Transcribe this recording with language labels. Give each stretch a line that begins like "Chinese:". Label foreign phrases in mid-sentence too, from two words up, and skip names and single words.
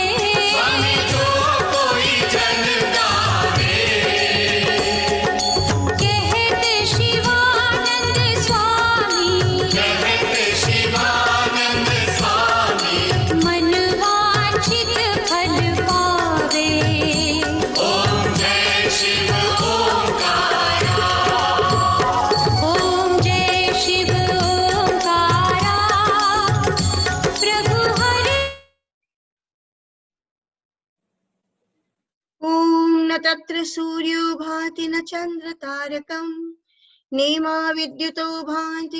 Hindi: स्वामी जो कोई जन गावे कहते शिवानंद स्वामी कहते शिवानंद स्वामी मन वांछित फल पावे ओम जय शिव ओंकारा ओम जय शिव ओंकारा प्रभु हरि
Sanskrit: ॐ न तत्र सूर्यो भाति न चन्द्रतारकम् नेमा विद्युतो भान्ति